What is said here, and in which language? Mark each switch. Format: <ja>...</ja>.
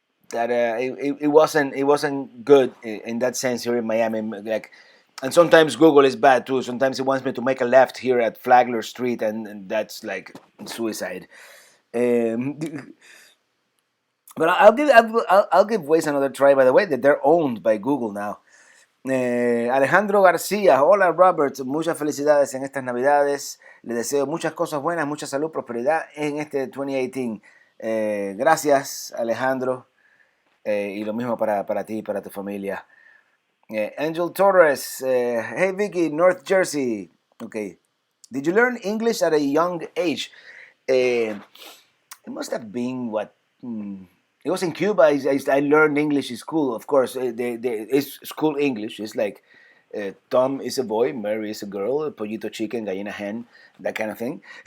<en>that it wasn't good in that sense here in Miami. Like, and sometimes Google is bad too. Sometimes it wants me to make a left here at Flagler Street, and that's like suicide. Um, but I'll give Waze another try. By the way, that they're owned by Google now.</en> <es>Alejandro García, hola Robert, muchas felicidades en estas Navidades. Le deseo muchas cosas buenas, mucha salud, prosperidad en este 2018. Gracias Alejandro, y lo mismo para ti y para tu familia.</es> <en>Angel Torres, hey Vicky, North Jersey. Okay, did you learn English at a young age? It must have been what. It was in Cuba. I learned English in school. Of course, it's school English. It's like Tom is a boy, Mary is a girl, pollito chicken, gallina hen, that kind of thing.</en>